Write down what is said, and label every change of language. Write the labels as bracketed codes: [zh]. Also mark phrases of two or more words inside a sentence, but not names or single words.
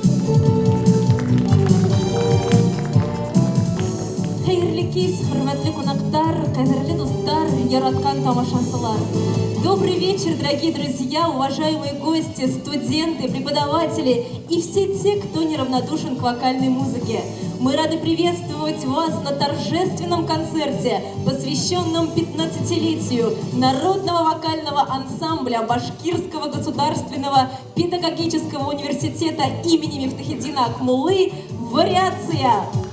[ba] Хәйрле кич, хөрмәтле кунактар, кадерле дуслар, яраткан тамашачылар. [ru] Добрый вечер, дорогие друзья, уважаемые гости, студенты, преподаватели и все те, кто неравнодушен к вокальной музыке. Мы рады приветствовать вас на торжественном концерте, посвященном 15-летию Народного вокального ансамбля Башкирского государственного педагогического университета имени Мифтахетдина Акмуллы «Вариация».